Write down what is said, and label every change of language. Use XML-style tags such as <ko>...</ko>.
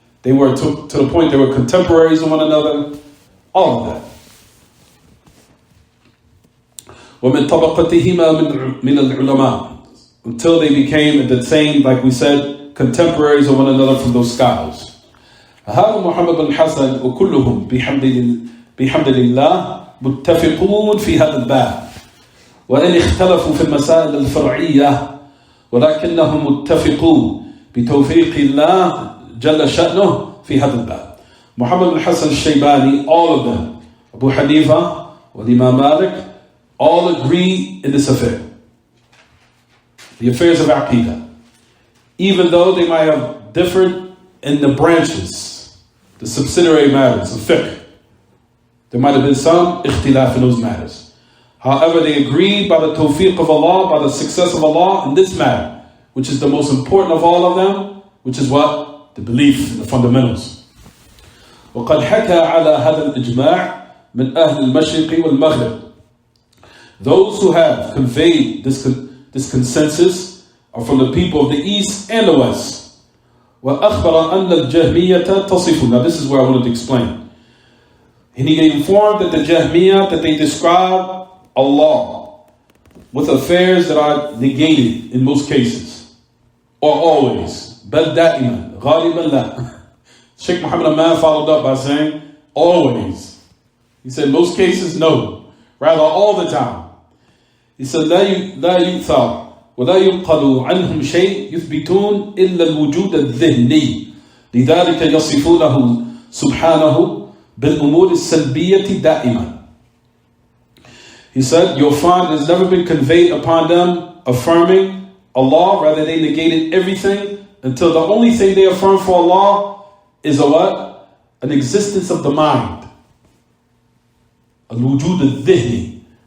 <en>They were to the point they were contemporaries of one another. All of that.</en> <ar>وَمِن طَبَقَتِهِمَا مِنَ الْعُلَمَاءِ.</ar> <en>Until they became the same, like we said, contemporaries of one another from those scholars.</en> <ar>هذا محمد بن حسن وكلهم بحمد الله متفقون في هذا الباب. وإن اختلفوا في المسائل الفرعية ولكنهم متفقون بتوفيق الله جل شأنه في هذا الباب.</ar> <en>Muhammad bin Hassan al-Shaybani, all of them, Abu Hanifa, Imam Malik, all agree in this affair. The affairs of Aqidah. Even though they might have differed in the branches, the subsidiary matters of fiqh. There might have been some ikhtilaf in those matters. However, they agreed by the tawfiq of Allah, by the success of Allah in this matter, which is the most important of all of them, which is what? The belief, the fundamentals.</en> <ar>وقد حكى على هذا الإجماع من أهل المشرق والمغرب.</ar> <en>Those who have conveyed this consensus are from the people of the East and the West.</en> <ar>وأخبر أن الجهمية تصف.</ar> <en>Now this is where I wanted to explain. And he informed that the Jahmiyyah, that they describe Allah with affairs that are negated in most cases, or always.</en> <ar>بل دائما غالبا لا.</ar> <en>Shaykh Muhammad al-Man followed up by saying always. He said most cases no, rather all the time. He said</en> <ar>لا يؤثر ولا ينقل عنهم شيء يثبتون إلا الوجود الذهني لذلك يصفونه سبحانه بالأمور السلبية دائما.</ar> <en>He said, you'll find it's never been conveyed upon them affirming Allah, rather they negated everything until the only thing they affirm for Allah is a what? An existence of the mind. Al-wujud al-dhihni.</en>